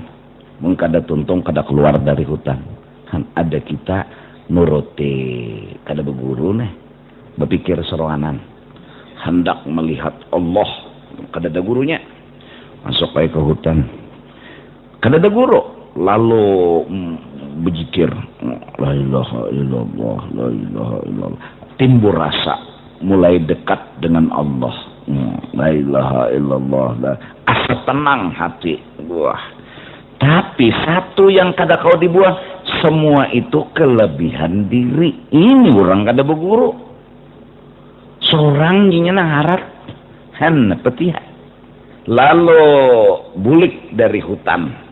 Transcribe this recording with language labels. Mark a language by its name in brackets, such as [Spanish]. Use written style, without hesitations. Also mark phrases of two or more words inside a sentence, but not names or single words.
[Banjar] Mungkin kada tuntung kada keluar dari hutan. Kan ada kita nuruti kada berguru nih. Berpikir seroanan. Hendak melihat Allah. Kada ada gurunya. Masuk ke hutan. Kada ada guru. Lalu berzikir. [Arabic] لا إله إلا الله. لا إله إلا الله. [Banjar] Timbul rasa mulai dekat dengan Allah. [Arabic] لا إله إلا الله. [Banjar] Asa tenang hati. Wah. Tapi satu yang kada kau dibuang, semua itu kelebihan diri. Ini orang kada berguru. Seorang jinya nangharat. Han petiha. Lalu bulik dari hutan.